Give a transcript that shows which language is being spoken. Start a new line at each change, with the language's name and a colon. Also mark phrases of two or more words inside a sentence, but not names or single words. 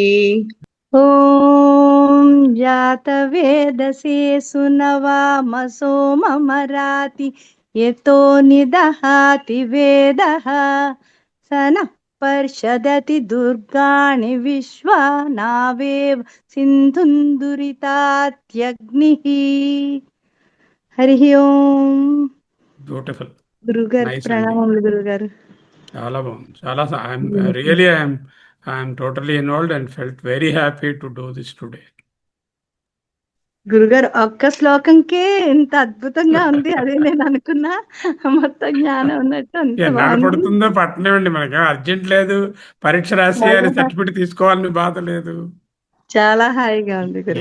Sanskrit: ॐ जातवेदसे सुनवाम सोममराति यतो निदहाति वेदः स नः पर्षदति दुर्गाणि विश्वा नावेव सिन्धुं दुरितात्यग्निः. హరి ఓం.
English: బ్యూటిఫుల్,
Telugu: గురుగారు నైస్ అండి, ప్రణామములు గురుగారు. చాలా బాగుంది.
English: చాలా I'm totally involved and felt very happy to do this today.
Telugu: గురుగారు ఒక్క శ్లోకంకే ఇంత అద్భుతంగా ఉంది, అదే నేను అనుకున్నా. మొత్తం జ్ఞానం ఉన్నట్టు అంత ఎన్నాడు బాగుంది. పడుతుందో పట్టనివ్వండి, మనకి అర్జెంట్ లేదు. పరీక్ష రాసి అని సర్టిఫికెట్ తీసుకోవాలని బాధ లేదు. చాలా హాయిగా ఉంది గురుగారు.